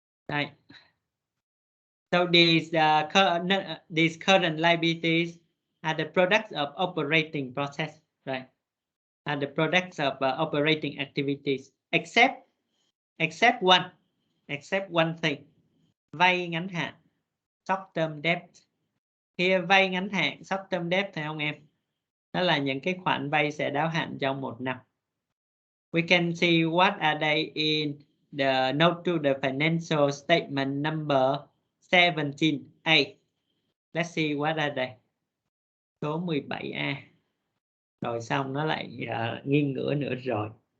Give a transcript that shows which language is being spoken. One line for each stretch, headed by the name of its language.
English: Right. So these current liabilities are the products of operating process, right? Are the products of operating activities, except one thing,
Vietnamese: vay ngắn hạn,
English: short term debt.
Vietnamese: Here vay ngắn hạn,
English: short term debt
Vietnamese: phải không em? Đó là những cái khoản vay sẽ đáo hạn trong 1 năm.
English: We can see what are they in the note to the financial statement number 17A. Let's see what are they. Số 17A.
Vietnamese: Rồi xong nó lại nghiêng ngửa nữa rồi.